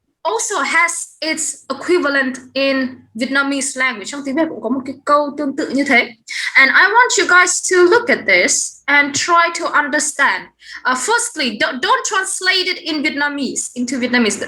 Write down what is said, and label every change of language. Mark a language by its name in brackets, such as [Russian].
[English] also has its equivalent in Vietnamese language. [Vietnamese] Trong tiếng Việt cũng có một cái câu tương tự như thế. [English] And I want you guys to look at this and try to understand. Firstly, don't translate it in Vietnamese into Vietnamese.